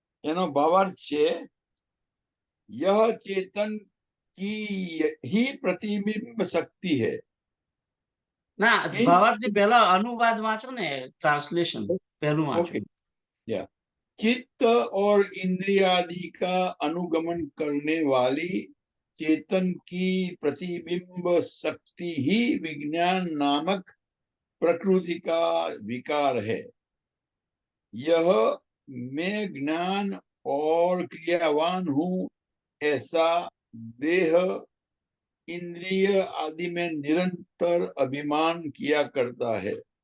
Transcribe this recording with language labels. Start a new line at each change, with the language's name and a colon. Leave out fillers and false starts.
Gujarati: एनो भावार्थ छे
Hindi: यह चेतन की ही प्रतिबिंब शक्ति है
Gujarati: ના, ભાવાર્થથી
Hindi: किंतु
Gujarati: પહેલા અનુવાદ वाचो ने, ट्रांसलेशन પહેલું વાંચો.
Hindi: ओके या चित्त और इंद्रियादि का अनुगमन करने वाली चेतन की प्रतिबिंब शक्ति ही विज्ञान नामक प्रकृति का विकार है यह मैं ज्ञान और क्रियावान हूं ऐसा देह इंद्रिय आदि में निरंतर अभिमान किया करता है